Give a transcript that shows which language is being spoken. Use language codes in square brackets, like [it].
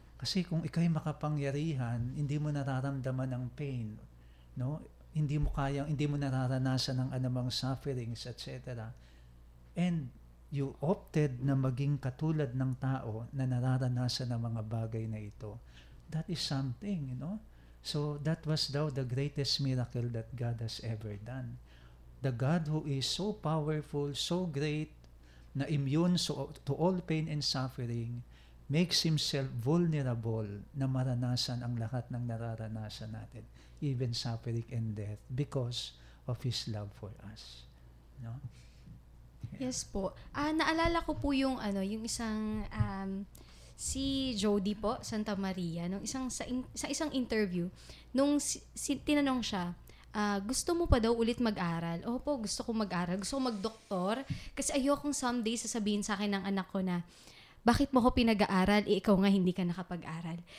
[tl] Kasi kung ikaw'y makapangyarihan, hindi mo nararamdaman ang pain, no? Hindi mo nararanasan ng anumang sufferings, etc. [en] And you opted [tl] na maging katulad ng tao na nararanasan ng mga bagay na ito. [en] That is something, So that was daw the greatest miracle that God has ever done. The God who is so powerful, so great, na immune to all pain and suffering, makes himself vulnerable [tl] na maranasan ang lahat ng nararanasan natin, [en] even suffering and death, because of His love for us. No? Yes po. [tl] Naalala ko po yung isang si Jody po Santa Maria nung sa isang interview nung tinanong siya, gusto mo pa daw ulit mag-aral? Opo, gusto ko mag-aral. Gusto ko mag-doktor kasi ayokong someday sasabihin sa akin ng anak ko na bakit mo ko pinag-aaral, ikaw nga hindi ka nakapag-aral.